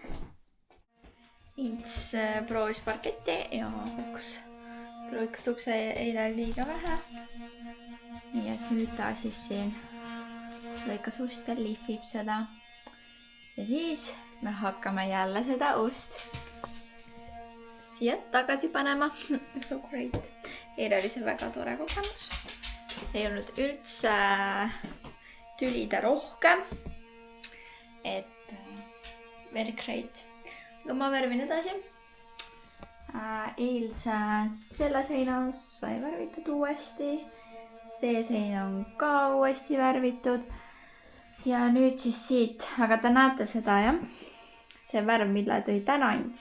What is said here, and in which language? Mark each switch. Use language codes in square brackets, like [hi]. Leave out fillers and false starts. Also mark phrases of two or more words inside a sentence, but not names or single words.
[et] Ints proovis parketti ja trõikas tukse eile liiga vähe. Nii et nüüd ta siis siin lõikas ust ja lihvib seda. Ja siis me hakkame jälle seda ust siia tagasi panema. [en] So great. [et] Eile oli see väga tore kogemus. Ei olnud üldse tülida rohkem. [en] Et very great. [et] Aga ma värvin edasi. Eilse selle seina sai värvitud uuesti. See sein on ka uuesti värvitud. Ja nüüd siis siit. Aga te näete seda, jah? See värv, mille tõi täna Ints.